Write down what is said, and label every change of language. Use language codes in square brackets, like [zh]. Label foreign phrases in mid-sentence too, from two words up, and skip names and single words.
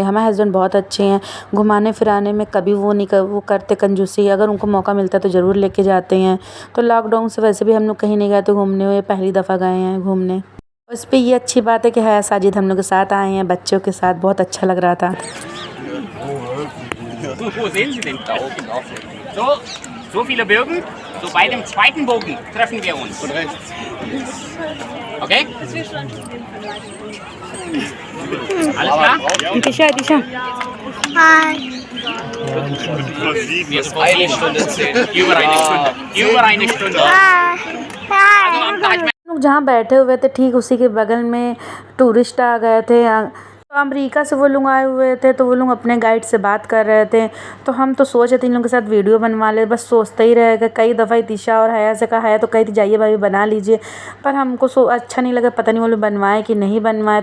[hi] हमारे हस्बैंड बहुत अच्छे हैं, घुमाने फिराने में कभी वो करते कंजूसी, अगर उनको मौका मिलता है तो ज़रूर लेके जाते हैं। तो लॉकडाउन से वैसे भी हम लोग कहीं नहीं गए थे घूमने हुए, पहली दफ़ा गए हैं घूमने। उस पर ये अच्छी बात है कि हया साजिद हम लोग के साथ आए हैं, बच्चों के साथ, बहुत अच्छा लग रहा था। [de] So viele Bögen, so bei dem zweiten Bogen treffen wir uns. Okay? Alles klar? [hi] इतिशा हाय [de] Wir eine Stunde zählen. Über eine Stunde. Über eine Stunde. Also am Taj [hi] लोग जहाँ बैठे हुए थे ठीक उसी के बगल में टूरिस्ट आ गए थे। तो अमेरिका से वो लोग आए हुए थे, तो वो लोग अपने गाइड से बात कर रहे थे। तो हम तो सोच रहे थे इन लोगों के साथ वीडियो बनवा ले, बस सोचते ही रह गए। कई दफ़ा इतिशा और हया से कहा, हया तो कही थी जाइए भाभी बना लीजिए, पर हमको अच्छा नहीं लगा, पता नहीं वो लोग बनवाए कि नहीं बनवाए।